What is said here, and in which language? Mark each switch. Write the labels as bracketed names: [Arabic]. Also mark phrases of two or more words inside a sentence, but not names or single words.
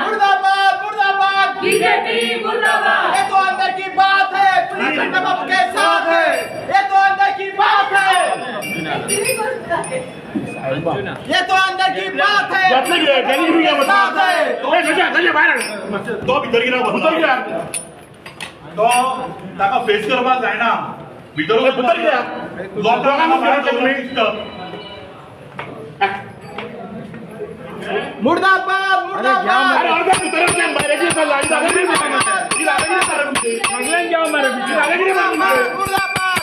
[Hindi] मुर्दाबाद मुर्दाबाद बीजेपी मुर्दाबाद ये तो अंदर की बात है पुलिस बाबू के साथ है ये तो अंदर की बात है ये तो अंदर की बात है [Konkani] तो भितर गेला तो ताका फेस करपाक जायना भितर [Hindi] मुर्दाबाद मुर्दाबाद मुर्दाबाद